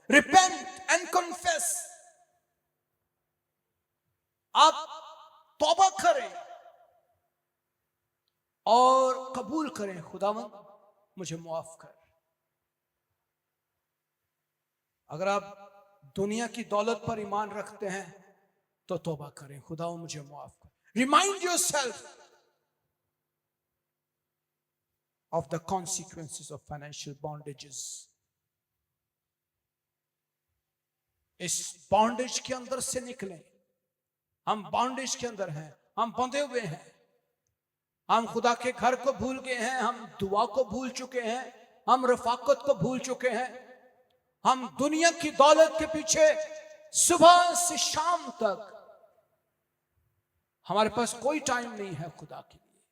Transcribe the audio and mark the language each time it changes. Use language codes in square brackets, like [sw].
[en] repent and confess, [hi] आप तौबा करें और कबूल करें, खुदावंद मुझे माफ कर। अगर आप दुनिया की दौलत पर ईमान रखते हैं तो तौबा करें, खुदा मुझे माफ कर। [en] Remind yourself of the consequences of financial bondages. [hi] इस बॉन्डेज के अंदर से निकलें। हम बॉन्डेज के अंदर हैं, हम बंधे हुए हैं, हम खुदा के घर को भूल गए हैं, हम दुआ को भूल चुके हैं, हम रफाकत को भूल चुके हैं, हम दुनिया की दौलत के पीछे सुबह से शाम तक, हमारे पास कोई टाइम नहीं है खुदा के लिए।